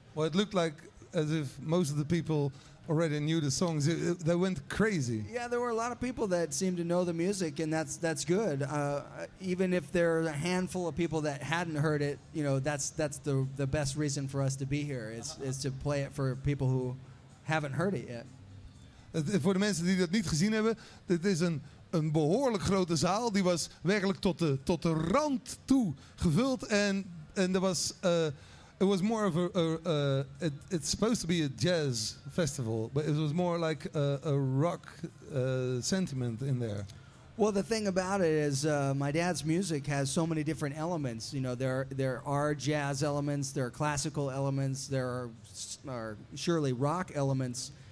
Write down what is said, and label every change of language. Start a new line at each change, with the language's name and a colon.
English: Well, it looked like as if most of the people already knew the songs. They went crazy. Yeah, there were a lot of people that seemed to know the music, and that's good. Even if there are a handful of people that hadn't heard it, you know, that's the best reason for us to be here is to play it for people who haven't heard it yet.
Dutch: Voor de mensen die dat niet gezien hebben, dit is een behoorlijk grote zaal. Die was werkelijk tot de rand toe gevuld en er was.
English: It was more of it's supposed to be a jazz festival, but it was more like a rock sentiment in there. Well, the thing about it is my dad's music has so many different elements. You know, there are jazz elements, there are classical elements, there are surely rock elements.